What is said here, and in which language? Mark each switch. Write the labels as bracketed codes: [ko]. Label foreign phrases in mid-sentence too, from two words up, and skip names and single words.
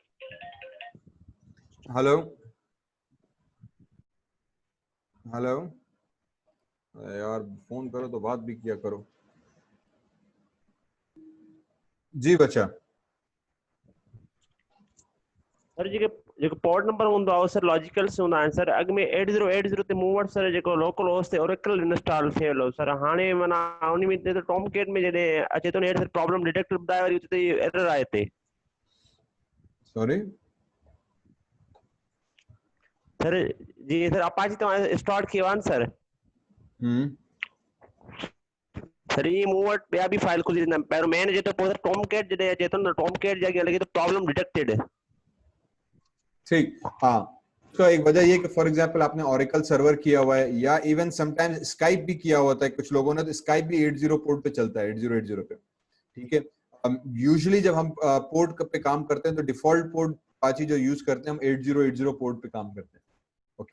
[hi] हेलो हेलो, यार फोन करो तो बात भी किया करो। जी बच्चा। [sd] सर जेको [en] port number [sd] हूंदो आहे सर लॉजिकल से हूंदा आहिनि सर। अॻु में 8080 ते मूं वटि सर जेको [en] local host [sd] ते ओरेकल इंस्टॉल थियल हो सर। हाणे माना उन में त टॉमकेट में जॾहिं अचे थो न सर [en] problem detect [sd] ॿुधाए वरी उते एरर आहे हिते। सॉरी सर जी सर अपाची तव्हां स्टार्ट कयो आहे न सर। सर ये मूं वटि ॿिया बि फाइल खुली वेंदा आहिनि। पहिरियों मेन अचे थो, पोइ सर टॉमकेट जॾहिं अचे थो न टॉमकेट जॻह लॻे थो [en] problem detected. [hi] ठीक, हाँ, तो एक वजह ये कि [en] for example [hi] आपने [en] Oracle server [hi] किया हुआ है, या [en] even sometimes [hi] स्काइप भी किया होता है कुछ लोगों ने, तो स्काइप भी 80 पोर्ट पे चलता है, 8080 पे, ठीक है। यूजुअली जब हम पोर्ट पे काम करते हैं तो [en] default port Apache [hi] जो यूज करते हैं हम 8080 पोर्ट पे काम करते हैं, ओके।